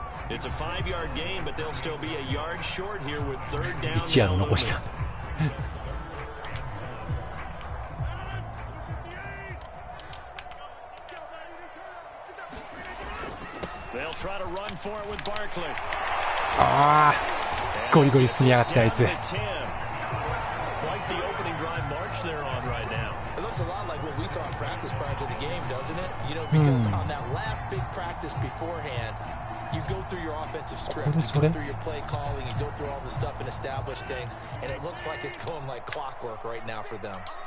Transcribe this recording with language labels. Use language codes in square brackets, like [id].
[en] It's a 5-yard gain, but they'll still be a yard short here with third down. [ja] 1ヤード残した。 [en] They'll try to run for it with Barkley. [ja] ああ、ゴリゴリ進みやがったあいつ。 [en] Quite the opening drive march they're on right now. It looks a lot like what we saw in practice prior to the game, doesn't it? You know, because on that last big practice beforehand, you go through your offensive script, you go through your play calling, you go through all the stuff and establish things, and it looks like it's going like clockwork right now for them.